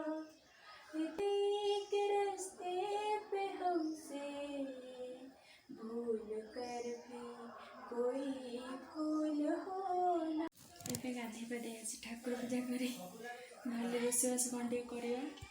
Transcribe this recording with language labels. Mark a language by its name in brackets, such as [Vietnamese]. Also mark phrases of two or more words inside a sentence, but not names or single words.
[Hindi] एक रास्ते पे हमसे भूल कर भी कोई भूल होना। [Odia] ଏବେ ଗାଧୋଇ ପାଧୋଇ ଆସି ଠାକୁର ପୂଜା କରି ନହେଲେ ରୋଷେଇବାସ କ'ଣ ଟିକେ କରିବା।